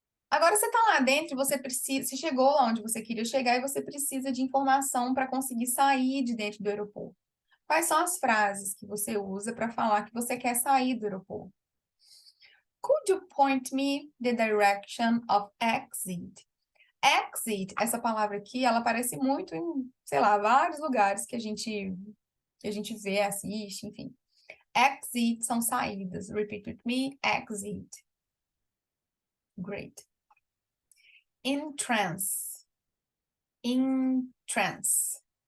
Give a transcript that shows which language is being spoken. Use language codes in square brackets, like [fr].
[pt] Agora você está lá dentro, você chegou lá onde você queria chegar e você precisa de informação para conseguir sair de dentro do aeroporto. Quais são as frases que você usa para falar que você quer sair do aeroporto? [en] Could you point me the direction of exit? [pt] Exit, essa palavra aqui, ela aparece muito em, sei lá, vários lugares que a gente que a gente vê, assiste, enfim. Exit são saídas. [en] Repeat with me. Exit. Great. Entrance. Entrance.